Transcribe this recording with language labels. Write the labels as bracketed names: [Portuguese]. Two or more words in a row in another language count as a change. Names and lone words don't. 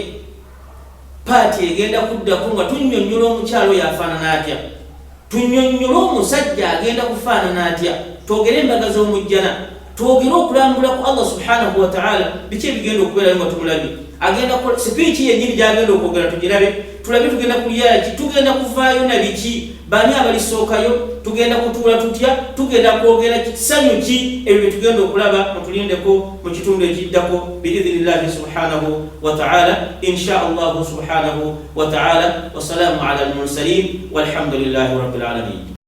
[Ganda] Paati egenda kuddako nga tunnyonnyola omukyalo yafaanana atya, tunnyonnyola omusajja agenda kufaanana atya, twogere embaga z'omujjana, twogere okulambula ku Allah [Arabic] سبحانه وتعالى, [Ganda] biki ebigenda okubeerayo nga tumulabye. Agenda kukola sipiiki yennyini gy'agenda okwogera tugirabe, tulabe tugenda kulya ki, tugenda kuvaayo na biki, bani abalisookayo, tugenda kutuula tutya, tugenda kwogera kisanyu ki. Ebyo bye tugenda okulaba mutulindeko mu kitundu ekiddako [Arabic] بإذن الله سبحانه وتعالى, إن شاء الله سبحانه وتعالى. وسلام على المرسلين والحمد لله رب العالمين.